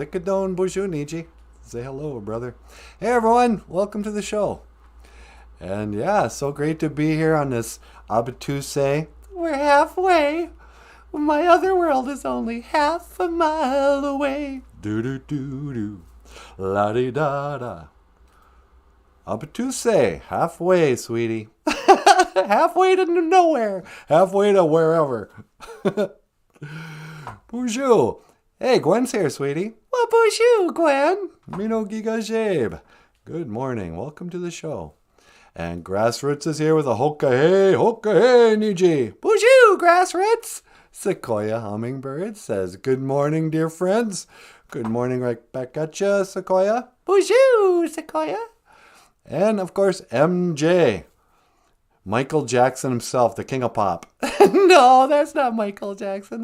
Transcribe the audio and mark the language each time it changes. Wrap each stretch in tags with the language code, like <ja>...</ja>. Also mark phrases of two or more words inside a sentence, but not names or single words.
<oj>Zikadon BOOZHOO</oj> <en>Niji. Say hello, brother. Hey, everyone. Welcome to the show. And, yeah, so great to be here on this Abituse. We're halfway. My other world is only half a mile away. Do-do-do-do. La-di-da-da. Abituse. Halfway, sweetie. Halfway to nowhere. Halfway to wherever. BOOZHOO. Hey, Gwen's here, sweetie. Well, BOOZHOO, Gwen.</en> <oj>Mino Giga Jabe.</oj> <en>Good morning. Welcome to the show. And Grassroots is here with a hoka hey, Niji. BOOZHOO, Grassroots. Sequoia Hummingbird says, good morning, dear friends. Good morning right back at ya, Sequoia. BOOZHOO, Sequoia. And, of course, MJ. Michael Jackson himself, the king of pop. No, that's not Michael Jackson.</en>